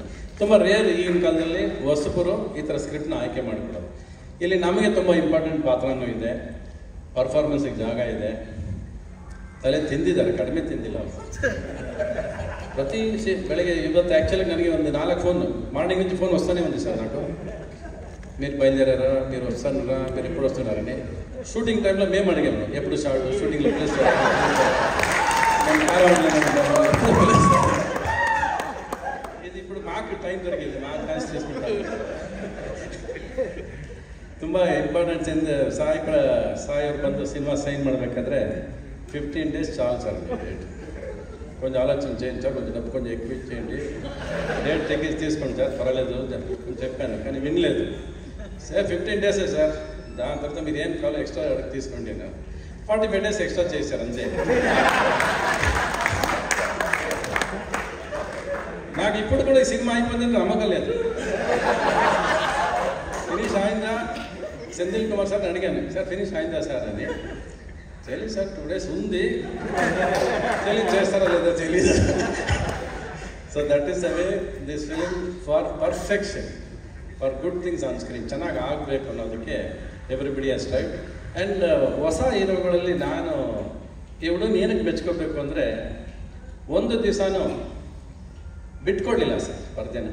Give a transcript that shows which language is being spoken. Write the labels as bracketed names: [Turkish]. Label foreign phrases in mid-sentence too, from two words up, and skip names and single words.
[Kannada] ತುಂಬ ರೇರ್ ಈಗಿನ ಕಾಲದಲ್ಲಿ ಹೊಸಬರು ಈ ಥರ ಸ್ಕ್ರಿಪ್ಟ್ನ ಆಯ್ಕೆ ಮಾಡಿಕೊಡೋದು. ಇಲ್ಲಿ ನಮಗೆ ತುಂಬ ಇಂಪಾರ್ಟೆಂಟ್ ಪಾತ್ರನೂ ಇದೆ, ಪರ್ಫಾರ್ಮೆನ್ಸಿಗೆ ಜಾಗ ಇದೆ. ತಲೆ ತಿಂದಿದ್ದಾರೆ, ಕಡಿಮೆ ತಿಂದಿಲ್ಲ ಅವರು. ಪ್ರತಿ ಬೆಳಗ್ಗೆ ಇವತ್ತು ಆ್ಯಕ್ಚುಲಿ ನನಗೆ ಒಂದು 4 ಫೋನ್, [Telugu] మార్నింగ్ నుంచి ఫోన్ వస్తూనే ఉంది సార్ నాకు. మీరు బయలుదేరారా, మీరు వస్తున్నారా, మీరు ఎప్పుడు వస్తున్నారని. షూటింగ్ టైంలో మేము అడిగాము ఎప్పుడు షూటింగ్లో పిలుస్తారా, ఇది ఇప్పుడు మాకు టైం దొరికింది, మాకు ఛాన్స్ చేసుకుంటాం. [Kannada] ತುಂಬ ಇಂಪಾರ್ಟೆಂಟ್ಸ್ ಇಂದ ಸಾಯಿ ಅವ್ರು ಬಂದು ಸಿನಿಮಾ ಸೈನ್ ಮಾಡಬೇಕಾದ್ರೆ [Telugu] 15 days చాలు సార్ డేట్. కొంచెం ఆలోచన చేయండి సార్, కొంచెం డబ్బు కొంచెం ఎక్కువ ఇచ్చేయండి, డేట్ తగ్గించి తీసుకోండి సార్, పర్వాలేదు చెప్పాను. కానీ వినలేదు. సార్ 15 days సార్, దాని తర్వాత మీరు ఏం కావాలో ఎక్స్ట్రా అడిగి తీసుకోండి. 45 days ఎక్స్ట్రా చేశారు అంతే. నాకు ఇప్పుడు కూడా ఈ సినిమా అయిపోయిందని నమ్మకం లేదు. ఫినిష్ అయిందా సెంథిల్ కుమార్ సార్ అడిగాను, సార్ ఫినిష్ అయిందా సార్ అని. తెలియదు సార్, 2 days ఉంది, తెలియదు చేస్తారా లేదా తెలీదు. [English] So that is the way this film for perfection, for good things on screen. [Kannada] ಚೆನ್ನಾಗಿ ಆಗಬೇಕು ಅನ್ನೋದಕ್ಕೆ [English] everybody has tried. [Kannada] ಆ್ಯಂಡ್ ಹೊಸ ಹೀರೋಗಳಲ್ಲಿ ನಾನು ಇವಳು ಏನಕ್ಕೆ ಮೆಚ್ಕೋಬೇಕು ಅಂದರೆ, ಒಂದು ದಿವಸನೂ ಬಿಟ್ಕೊಡ್ಲಿಲ್ಲ ಸರ್ ಪರ್ದೆನ.